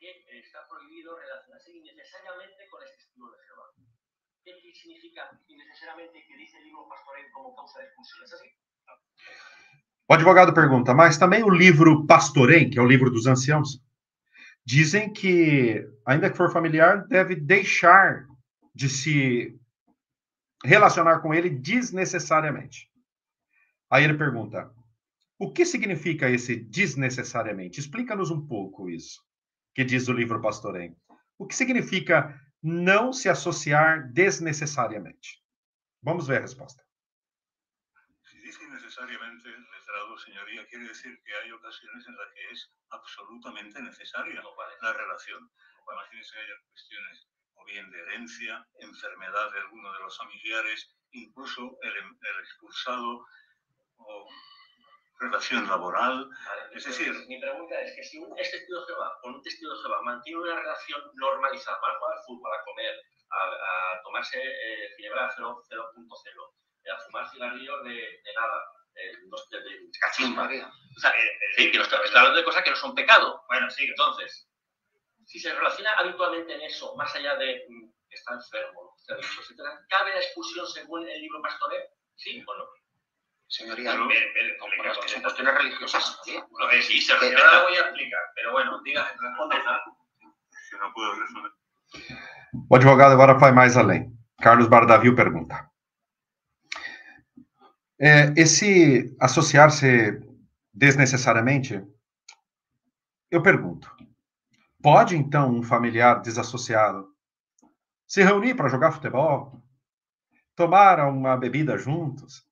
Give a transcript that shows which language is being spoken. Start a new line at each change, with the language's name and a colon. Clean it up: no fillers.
Spanish: Está prohibido relacionarse innecesariamente con el testigo de Jehová. ¿Qué significa innecesariamente que dice el libro Pastorel como causa de expulsión? ¿Es así?
Portuguese: O advogado pergunta, mas também o livro Pastorem, que é o livro dos anciãos, dizem que, ainda que for familiar, deve deixar de se relacionar com ele desnecessariamente. Aí ele pergunta, o que significa esse desnecessariamente? Explica-nos um pouco isso, que diz o livro Pastorem. O que significa não se associar desnecessariamente? Vamos ver a resposta.
Spanish: Si dice innecesariamente, letrado, señoría, quiere decir que hay ocasiones en las que es absolutamente necesaria la relación. Imagínense que haya cuestiones o bien de herencia, enfermedad de alguno de los familiares, incluso el expulsado o relación laboral. Vale, es decir, mi pregunta es que si un testigo de Jehová con un testigo de Jehová mantiene una relación normalizada, van a jugar al fútbol, a comer, a tomarse ginebra 0.0, a fumar cigarrillos de nada, de cachimba. O sea, sí, que está hablando de cosas que no son pecado. Bueno, sí. Entonces, si se relaciona habitualmente en eso, más allá de que está enfermo, ¿Cabe la expulsión según el libro pastoreo? ¿Sí o no? Señoría, son cuestiones religiosas. Sí, se ahora la voy a explicar, pero bueno, diga, responda. Yo no puedo responder.
Portuguese: O advogado agora vai mais além. Carlos Bardavil pergunta. Esse associar-se desnecessariamente, eu pergunto, pode então um familiar desassociado se reunir para jogar futebol, tomar uma bebida juntos?